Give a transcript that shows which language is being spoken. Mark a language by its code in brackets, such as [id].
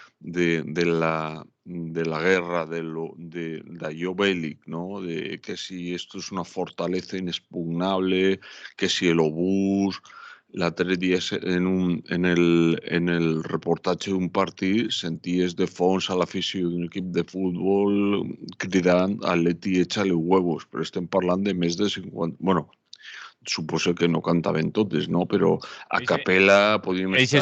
[ca] de la guerra, de allò bèl·lic, no? [es] De que si esto es una fortaleza inexpugnable, que si el obús. [ca] L'altre dia en el reportatge d'un partit senties de fons a l'afició d'un equip de futbol cridant [es] Atleti échale huevos, [ca] però estem parlant de més de 50... Bueno, suposo que no cantaven totes, no? Però a capella podíem estar